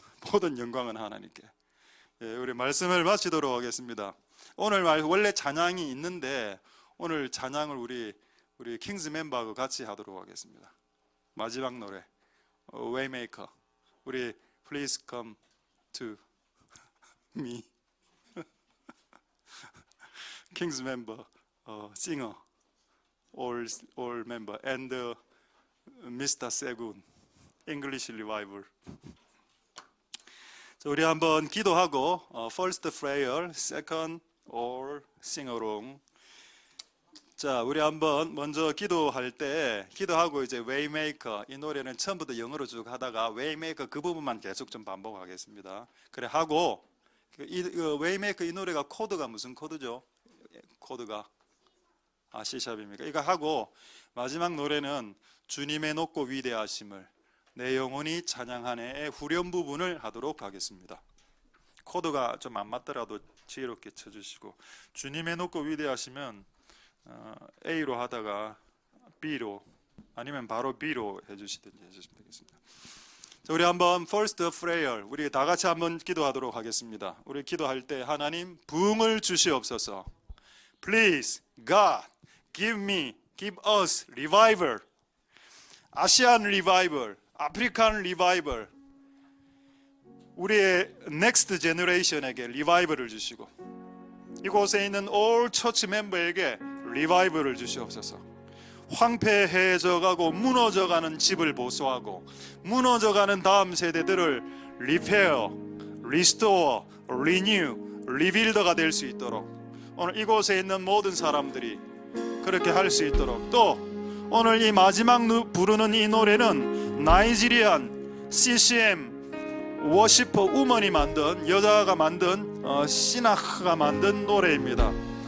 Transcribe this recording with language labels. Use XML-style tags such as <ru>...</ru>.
<ko>모든 영광은 하나님께. 예, 우리 말씀을 마치도록 하겠습니다. 오늘 원래 찬양이 있는데 오늘 찬양을 우리 킹스 멤버하고 같이 하도록 하겠습니다. 마지막 노래 Waymaker.</ko> <en>우리 Please come to me. 킹스 멤버, singer, all member, and Mr. Segun, English Revival.</en> <ko>자, 우리 한번 기도하고</ko> <en>first prayer, second all sing along.</en> <ko>자, 우리 한번 먼저 기도할 때 기도하고 이제 Waymaker 이 노래는 처음부터 영어로 쭉 하다가 Waymaker 그 부분만 계속 좀 반복하겠습니다. 그래 하고 Waymaker 이 노래가 코드가 무슨 코드죠? 코드가 C샵입니까? 이거 하고 마지막 노래는 주님의 높고 위대하심을 내 영혼이 찬양하네의 후렴 부분을 하도록 하겠습니다. 코드가 좀 안 맞더라도 지혜롭게 쳐주시고 주님의 높고 위대하시면 A로 하다가 B로 아니면 바로 B로 해주시든지 해주시면 되겠습니다. 자, 우리 한번</ko> <en>first prayer</en> <ko>우리 다 같이 한번 기도하도록 하겠습니다. 우리 기도할 때 하나님 부흥을 주시옵소서.</ko> <en>Please God give us revival.</en> <ko>아시안 리바이벌, 아프리칸 리바이벌. 우리의 넥스트 제너레이션에게 리바이벌을 주시고 이곳에 있는</ko> <en>all church</en> <ko>멤버에게 리바이벌을 주시옵소서. 황폐해져가고 무너져가는 집을 보수하고 무너져가는 다음 세대들을 리페어, 리스토어, 리뉴, 리빌더가 될 수 있도록 오늘 이곳에 있는 모든 사람들이 그렇게 할 수 있도록 또 오늘 이 마지막 부르는 이 노래는 나이지리안 CCM 워시퍼 우먼이 만든 여자가 만든 시나크가 만든 노래입니다.</ko>